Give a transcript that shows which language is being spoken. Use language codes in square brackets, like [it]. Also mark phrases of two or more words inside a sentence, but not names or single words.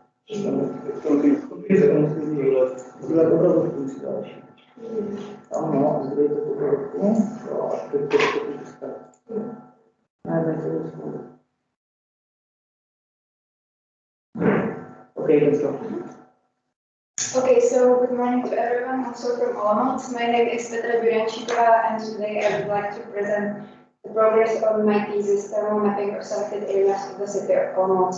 [cs] Sdílet obrazovku musí další. Ano, a zdejte tu obrazovku. Jo, a teď to zůstane. Ne, to zůstane. [en] Okay, let's go. Okay, so good morning to everyone, also from Olomouc. My name is Petra Buriančíková, and today I would like to present the progress of my thesis, thermal mapping of selected areas of the city of Olomouc.